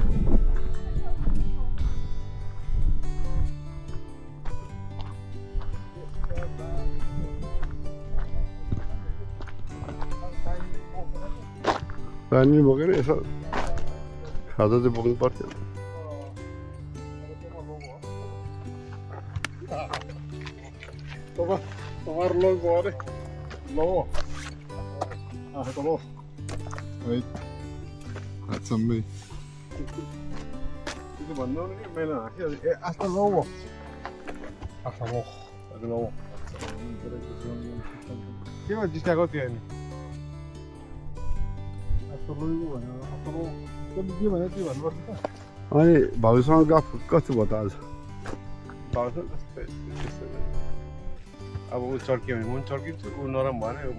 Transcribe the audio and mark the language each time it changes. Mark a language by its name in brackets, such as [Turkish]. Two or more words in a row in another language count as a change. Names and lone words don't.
[Nepali] पानी बोकेर यसो खाजा चाहिँ बोक्नु पर्थ्यो [Spanish] tomar logo ahora. Logo. Ah, logo. [English] Wait. That's somebody. [Nepali] त्यो भन्नु नि मैले हाँसिहालेँ ए [Spanish] Hasta luego. Hasta luego. [Nepali] हजुर के भयो डिस्टाको त्यो अनि के भन्यो त्यो भन्नुपर्छ त अनि भाउसँग गफ कस्तो भयो त आज पाउँछ त्यस्तै अब ऊ चर्कियो भने म पनि चर्किन्छु ऊ नरम भएन म